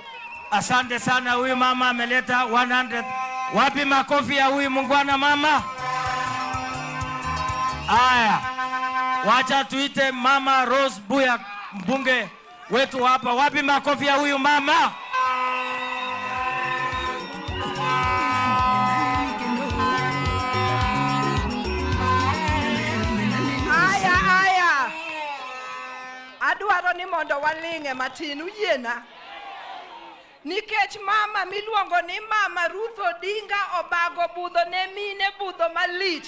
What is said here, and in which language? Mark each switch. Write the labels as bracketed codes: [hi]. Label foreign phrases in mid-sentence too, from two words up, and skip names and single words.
[sw] Asante sana, huyu mama ameleta 100. Wapi makofi ya huyu mungwana mama? Aya, wacha tuite mama Rose Buya, mbunge wetu hapa. Wapi makofi ya huyu mama? [luo] Adwaro ni mondo waling'e matin uyiena. Nikech mama miluongo ni mama Ruth Odinga obago budho ne mine budho malich.